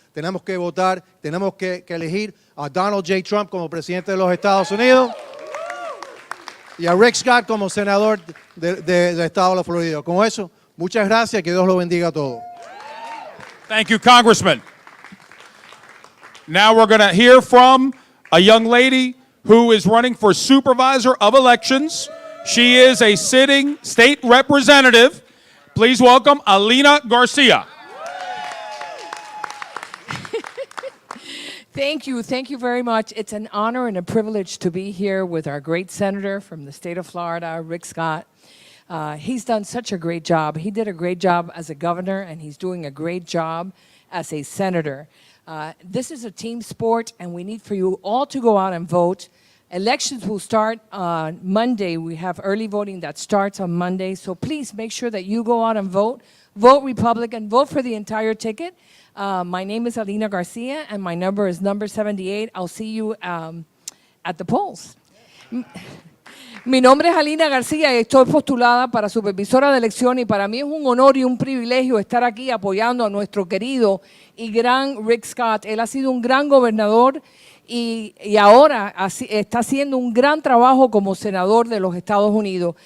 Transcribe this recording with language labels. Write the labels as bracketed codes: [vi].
[es] Tenemos que votar, tenemos que elegir a Donald J. Trump como presidente de los Estados Unidos y a Rick Scott como senador del estado de la Florida. Con eso, muchas gracias, que Dios lo bendiga a todos. [en] Thank you, Congressman. Now we're going to hear from a young lady who is running for supervisor of elections. She is a sitting state representative. Please welcome Alina Garcia. Thank you very much. It's an honor and a privilege to be here with our great senator from the state of Florida, Rick Scott. He's done such a great job. He did a great job as a governor, and he's doing a great job as a senator. This is a team sport, and we need for you all to go out and vote. Elections will start on Monday. We have early voting that starts on Monday, so please make sure that you go out and vote. Vote Republican, vote for the entire ticket. My name is Alina Garcia, and my number is number 78. I'll see you at the polls. [es] Mi nombre es Alina García y estoy postulada para supervisora de elección, y para mí es un honor y un privilegio estar aquí apoyando a nuestro querido y gran Rick Scott. Él ha sido un gran gobernador y ahora está haciendo un gran trabajo como senador de los Estados Unidos.